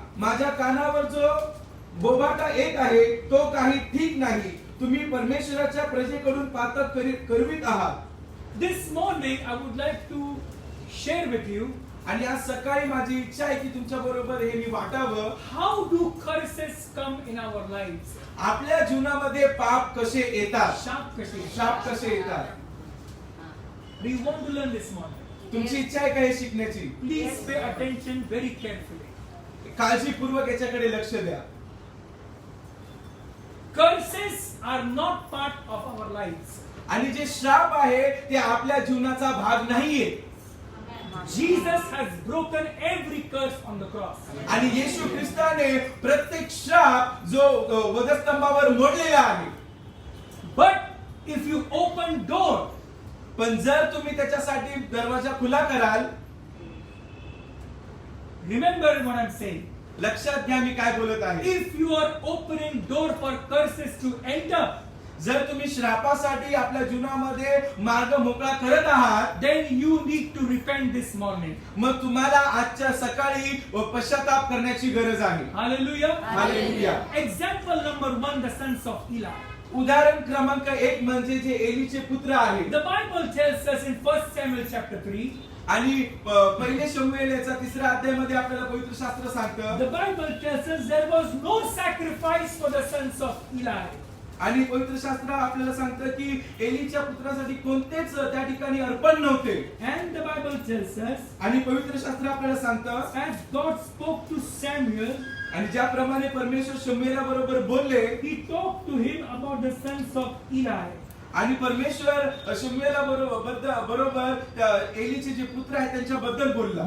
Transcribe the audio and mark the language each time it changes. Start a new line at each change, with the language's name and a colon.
Marathi: माझ्या कानावर जो बोबाटा येत आहे तो काही ठीक नाही. तुम्ही परमेश्वराच्या प्रजेकडून पातक करवीत आहात.
English: This morning I would like to share with you,
Marathi: आणि आज सकाळी माझी इच्छा आहे की तुमच्या बरोबर हे मी वाटावं.
English: how do curses come in our lives?
Marathi: आपल्या जीवनामध्ये पाप कसे येतात, शाप कसे येतात.
English: We want to learn this morning.
Marathi: तुमची इच्छा आहे का हे शिकण्याची?
English: Please pay attention very carefully.
Marathi: काळजीपूर्वक याच्याकडे लक्ष द्या.
English: Curses are not part of our lives.
Marathi: आणि जे श्राप आहे ते आपल्या जीवनाचा भाग नाहीये.
English: Jesus has broken every curse on the cross.
Marathi: आणि येशू ख्रिस्ताने प्रत्येक श्राप जो वधस्तंभावर मोडलेला आहे.
English: But if you open door,
Marathi: पण जर तुम्ही त्याच्यासाठी दरवाजा खुला कराल,
English: remember what I'm saying.
Marathi: लक्षात घ्या मी काय बोलत आहे.
English: If you are opening door for curses to enter,
Marathi: जर तुम्ही श्रापासाठी आपल्या जीवनामध्ये मार्ग मोकळा करत आहात,
English: then you need to repent this morning.
Marathi: मग तुम्हाला आजच्या सकाळी पश्चाताप करण्याची गरज आहे.
English: Hallelujah. Hallelujah. Example number 1, the sons of Eli.
Marathi: उदाहरण क्रमांक 1 म्हणजे जे एलीचे पुत्र आहेत.
English: The Bible tells us in 1 Samuel chapter 3.
Marathi: आणि पहिले शमूएल याचा 3रा अध्यायामध्ये आपल्याला पवित्र शास्त्र सांगतं.
English: The Bible tells us there was no sacrifice for the sons of Eli.
Marathi: आणि पवित्र शास्त्र आपल्याला सांगतं की एलीच्या पुत्रासाठी कोणतेच त्या ठिकाणी अर्पण नव्हते.
English: And the Bible tells us,
Marathi: आणि पवित्र शास्त्र आपल्याला सांगतं
English: as God spoke to Samuel,
Marathi: आणि ज्याप्रमाणे परमेश्वर शमूएला बरोबर बोलले,
English: he talked to him about the sons of Eli.
Marathi: आणि परमेश्वर शमूएला बरोबर त्या एलीचे जे पुत्र आहेत त्यांच्याबद्दल बोलला.